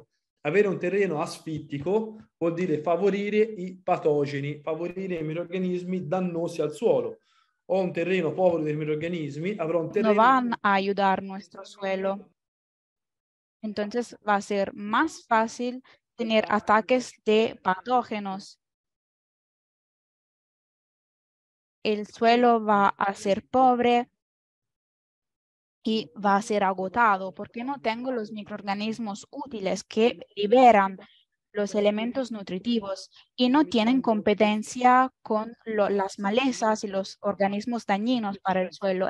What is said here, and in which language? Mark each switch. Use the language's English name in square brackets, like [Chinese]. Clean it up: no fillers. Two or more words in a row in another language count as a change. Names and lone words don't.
[Italian] Avere un terreno asfittico vuol dire favorire i patogeni, favorire i microrganismi dannosi al suolo. Ho un terreno povero di microrganismi, avrò un terreno... [Spanish] no van a ayudar nuestro suelo. Entonces va a ser más fácil tener ataques de patógenos. El suelo va a ser pobre y va a ser agotado porque no tengo los microorganismos útiles que liberan los elementos nutritivos y no tienen competencia con las malezas y los organismos dañinos para el suelo.